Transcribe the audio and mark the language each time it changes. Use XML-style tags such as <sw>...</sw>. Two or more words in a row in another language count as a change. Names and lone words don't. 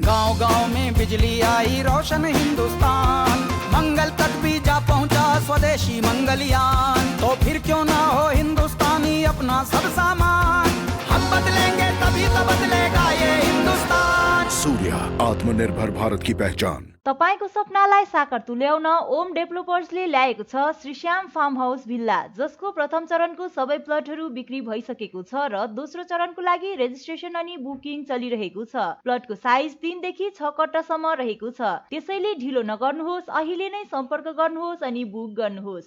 <hi>गांव-गांव में बिजली आई, रोशन हिंदुस्तान, मंगल तक भी जा पहुंचा स्वदेशी मंगलयान। तो फिर क्यों ना हो हिंदुस्तानी अपना सब सामान, हम बदलेंगे तभी तो बदलेगा ये हिंदुस्तान। सूर्य, आत्मनिर्भर भारत की पहचान।</hi> <ne>तपाईको सपनालाई साकार तुल्याउन ओम डेभलपर्सले ल्याएको छ श्रीश्याम फार्म हाउस भिल्ला, जसको प्रथम चरणको सबै प्लटहरू बिक्री भइसकेको छ र दोस्रो चरणको लागि रेजिस्ट्रेसन अनि बुकिङ चलिरहेको छ। प्लटको साइज 3 देखि 6 कट्टासम्म रहेको छ, त्यसैले ढिलो नगर्नुहोस्, अहिले नै सम्पर्क गर्नुहोस् अनि बुक गर्नुहोस्।</ne>